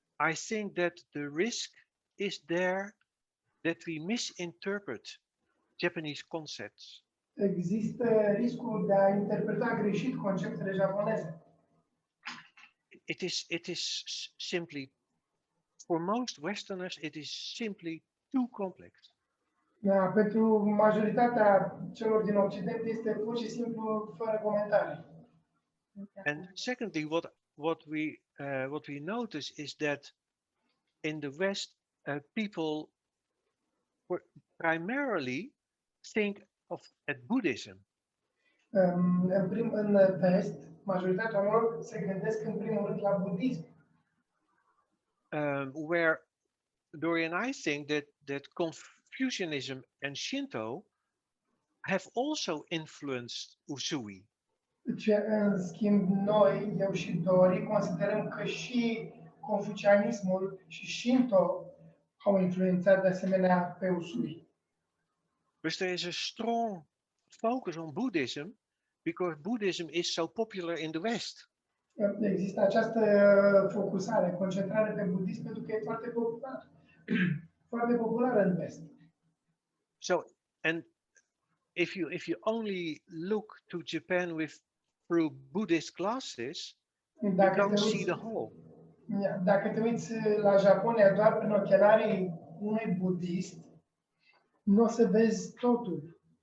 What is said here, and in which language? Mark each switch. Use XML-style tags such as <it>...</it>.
<en>I think that the risk is there that we misinterpret Japanese concepts.</en> <ro>Există riscul de a interpreta greșit conceptele japoneze.</ro> <en>It is simply, for most Westerners, it is simply too complex.</en> <ro>Da, pentru majoritatea celor din Occident este pur și simplu fără comentarii.</ro> <en>And secondly, what we notice is that in the West, people primarily think at Buddhism.</en> <ro>În vest, majoritatea oamenilor se gândesc în primul rând la budism.</ro> <en>Where Dori and I think that Confucianism and Shinto have also influenced Usui.</en> <ro>Ce, în schimb, noi, eu și Dori, considerăm că și confucianismul și Shinto au influențat de asemenea pe Usui.</ro> <en>But there is a strong focus on Buddhism because Buddhism is so popular in the West.</en> <ro>Există această focusare, concentrare pe budism pentru că e foarte popular. Foarte populară în vest.</ro> <en>So, and if you only look to Japan through Buddhist glasses, you don't see the whole.</en> <ro>Dacă te uiți la Japonia doar prin ochelarii unui budist, nu o să vezi totul.</ro>